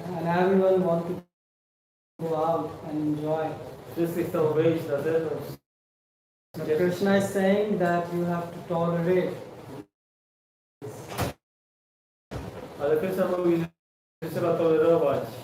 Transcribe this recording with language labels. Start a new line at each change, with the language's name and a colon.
English: And everyone wants to go out and enjoy.
Polish: Wszyscy chcą wyjść na zewnątrz.
English: But Krishna is saying that you have to tolerate.
Polish: Ale Krishna mówi, że trzeba tolerować.